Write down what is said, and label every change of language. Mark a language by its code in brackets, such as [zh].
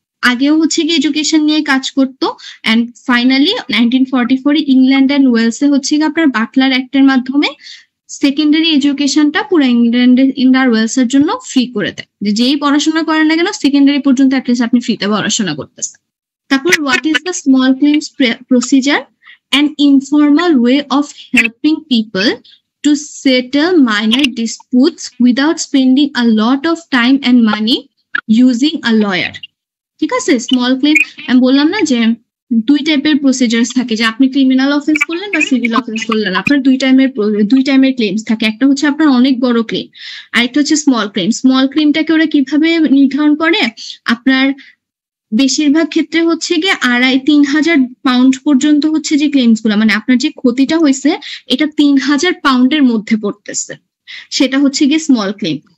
[bn] আগেও হচ্ছে কি এডুকেশন নিয়ে কাজ করতো, অ্যান্ড ফাইনালি 1944 ইংল্যান্ড অ্যান্ড ওয়েলসে হচ্ছে কি আপনার বাটলার অ্যাক্টের মাধ্যমে সেকেন্ডারি এডুকেশনটা পুরো ইংল্যান্ড আর ওয়েলসের জন্য ফ্রি করে দেয়, যে যেই পড়াশোনা করেন না কেন সেকেন্ডারি পর্যন্ত অ্যাটলিস্ট আপনি ফ্রিতে পড়াশোনা করতেছেন। তারপর [en] What is the small claims procedure? an informal way of helping people to settle minor disputes without spending a lot of time and money using a lawyer. [bn] ঠিক আছে, স্মল ক্লেম আমি বললাম না যে দুই টাইপের প্রসিজার থাকে, যে আপনি ক্রিমিনাল অফেন্স করলেন বা সিভিল অফেন্স করলেন, আপনার দুই টাইমের ক্লেমস থাকে। একটা হচ্ছে আপনার অনেক বড় ক্লেম, আরেকটা হচ্ছে স্মল ক্লেম। স্মল ক্লেমটাকে ওরা কিভাবে নির্ধারণ করে? আপনার বেশিরভাগ ক্ষেত্রে হচ্ছে গিয়ে 2,500-3,000 পাউন্ড পর্যন্ত হচ্ছে যে ক্লেমস গুলো, মানে আপনার যে ক্ষতিটা হয়েছে এটা 3,000 পাউন্ডের মধ্যে পড়তেছে, সেটা হচ্ছে গিয়ে স্মল ক্লেম।